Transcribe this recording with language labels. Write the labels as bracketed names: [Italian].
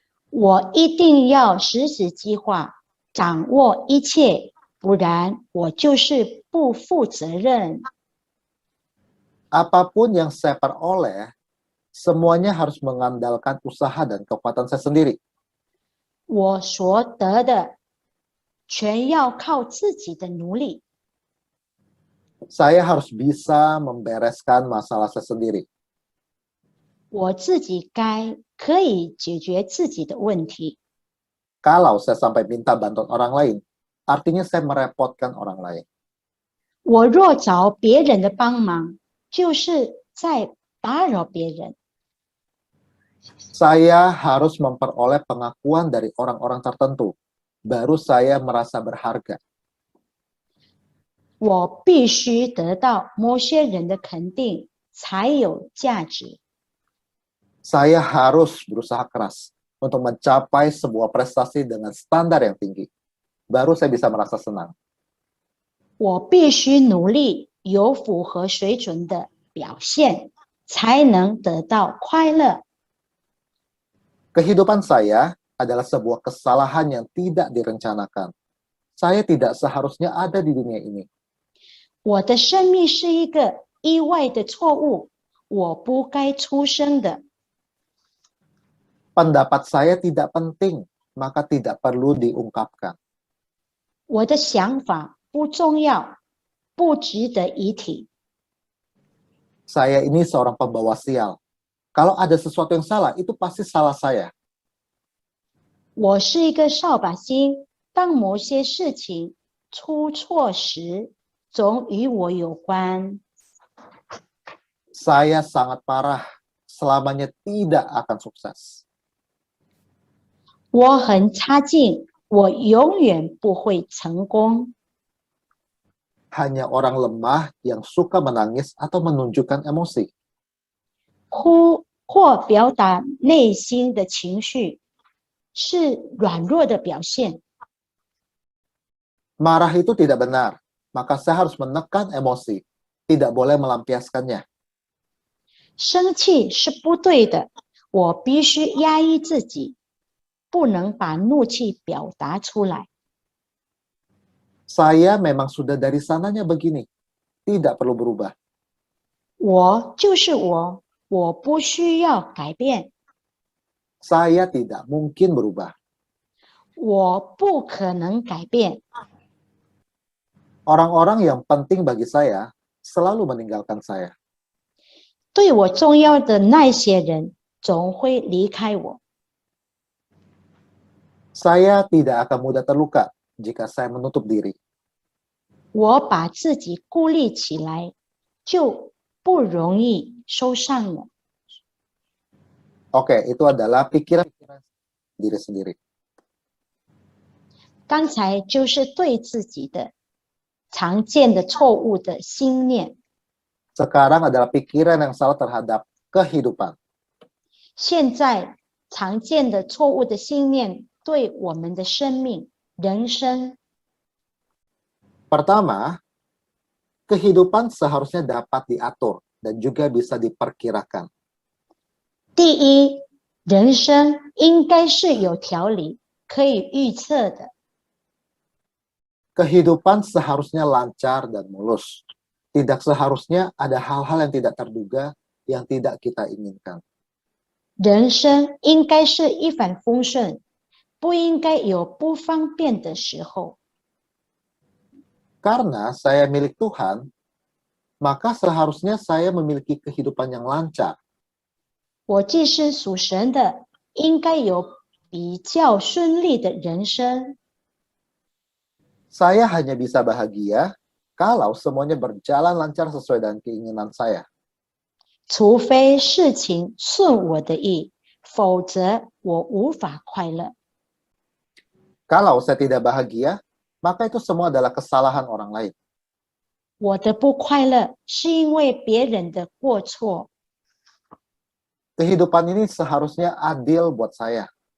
[Chinese] 我一定要实施计划，掌握一切，不然我就是不负责任。 [Indonesian] Apapun yang saya peroleh, semuanya harus mengandalkan usaha dan kekuatan saya sendiri. [Chinese] 我所得的全要靠自己的努力。 [Indonesian] Saya harus bisa membereskan masalah saya sendiri. [Chinese] 我自己可以解决自己的问题。 [Indonesian] Kalau saya sampai minta bantuan orang lain, artinya saya merepotkan orang lain. [Chinese] 我若找别人的帮忙，就是在打扰别人。 [Indonesian] Saya harus memperoleh pengakuan dari orang-orang tertentu, baru saya merasa berharga. [Chinese] 我必须得到某些人的肯定，才有价值。 [Indonesian] Saya harus berusaha keras untuk mencapai sebuah prestasi dengan standar yang tinggi, baru saya bisa merasa senang. [Chinese] 我必须努力有符合水准的表现，才能得到快乐。 [Indonesian] Kehidupan saya adalah sebuah kesalahan yang tidak direncanakan. Saya tidak seharusnya ada di dunia ini. [Chinese] 我的生命是一个意外的错误，我不该出生的。 [Indonesian] Pendapat saya tidak penting, maka tidak perlu diungkapkan. [Chinese] 我的想法不重要，不值得一提。 [Indonesian] Saya ini seorang pembawa sial. Kalau ada sesuatu yang salah, itu pasti salah saya. [Chinese] 我是一个扫把星，当某些事情出错时，总与我有关。 [Indonesian] Saya sangat parah, selamanya tidak akan sukses. [Chinese] 我很差劲，我永远不会成功。 [Indonesian] Hanya orang lemah yang suka menangis atau menunjukkan emosi. [Chinese] 或表达内心的情绪，是软弱的表现。 [Indonesian] Marah itu tidak benar, maka saya harus menekan emosi, tidak boleh melampiaskannya. [Chinese] 生气是不对的，我必须压抑自己，不能把怒气表达出来。 [Indonesian] Saya memang sudah dari sananya begini, tidak perlu berubah. [Chinese] 我就是我，我不需要改变， [Indonesian] Saya tidak mungkin berubah. [Chinese] 我不可能改变。 [Indonesian] Orang-orang yang penting bagi saya selalu meninggalkan saya. [Chinese] 对我重要的那些人总会离开我。 [Indonesian] Saya tidak akan mudah terluka jika saya menutup diri. [Chinese] 我把自己孤立起来，就不容易受伤了。 [Indonesian] Oke, itu adalah pikiran diri sendiri. [Chinese] 刚才就是对自己的常见的错误的心念， [Indonesian] Sekarang adalah pikiran yang salah terhadap kehidupan. [Chinese] 现在常见的错误的心念对我们的生命、人生。 [Indonesian] Pertama, kehidupan seharusnya dapat diatur dan juga bisa diperkirakan. [Chinese] 第一，人生应该是有条理、可以预测的。 [Indonesian] Kehidupan seharusnya lancar dan mulus. Tidak seharusnya ada hal-hal yang tidak terduga yang tidak kita inginkan. [Chinese] 人生应该是一帆风顺，不应该有不方便的时候。 [Indonesian] Karena saya milik Tuhan, maka seharusnya saya memiliki kehidupan yang lancar. [Chinese] 我既是属神的，应该有比较顺利的人生。 [Indonesian] Saya hanya bisa bahagia kalau semuanya berjalan lancar sesuai dengan keinginan saya. [Chinese] 除非事情顺我的意，否则我无法快乐。 [Indonesian] Kalau saya tidak bahagia, maka itu semua adalah kesalahan orang lain. [Chinese] 我的不快乐是因为别人的过错。 [Indonesian] Kehidupan ini seharusnya adil buat saya.